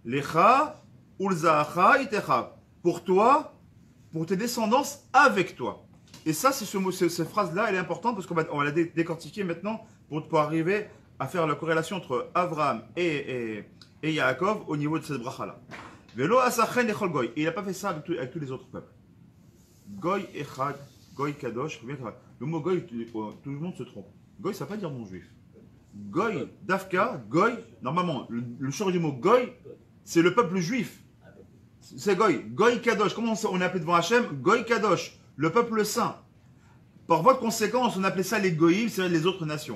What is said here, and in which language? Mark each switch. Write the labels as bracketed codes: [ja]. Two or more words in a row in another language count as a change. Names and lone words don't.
[he] לך ולזרעך אתך. [fr] Pour toi, pour tes descendances avec toi. Et ça, c'est cette phrase-là, elle est importante parce qu'on va la décortiquer maintenant pour arriver à faire la corrélation entre Abraham et Yaakov au niveau de cette bracha-là. [he] ולא עשה כן לכל גוי. [fr] Et il n'a pas fait ça avec tous les autres peuples. [he] גוי אחד, גוי קדוש. [fr] Le mot goy, tout le monde se trompe. Goy, ça ne veut pas dire non juif. Goy, dafka, goy, normalement, le short du mot goy, c'est le peuple juif. C'est goy. [he] גוי קדוש. [fr] Comment on appelle devant Hachem? [he] גוי קדוש. [fr] Le peuple saint. Par voie de conséquence, on appelait ça les goïms, c'est-à-dire les autres nations.